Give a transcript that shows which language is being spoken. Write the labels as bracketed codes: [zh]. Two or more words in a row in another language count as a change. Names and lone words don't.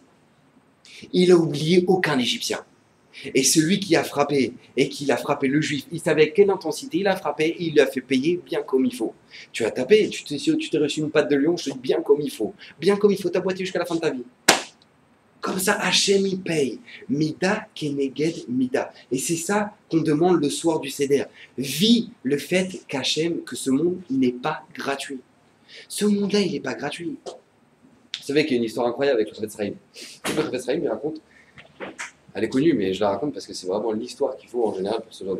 [fr] Il a oublié aucun Égyptien. Et celui qui a frappé, le juif, il savait avec quelle intensité il a frappé, et il l'a fait payer bien comme il faut. Tu as tapé, tu t'es reçu une patte de lion, je te dis bien comme il faut. Bien comme il faut, t'as boité jusqu'à la fin de ta vie. Comme ça, Hachem il paye. [he] מידה כנגד מידה. [fr] Et c'est ça qu'on demande le soir du Seder. Vis le fait qu'Hachem, que ce monde n'est pas gratuit. Ce monde-là, il n'est pas gratuit. Vous savez qu'il y a une histoire incroyable avec le Chafetz Chaim. Le Chafetz Chaim, il raconte. Elle est connue, mais je la raconte parce que c'est vraiment l'histoire qu'il faut en général pour ce genre de.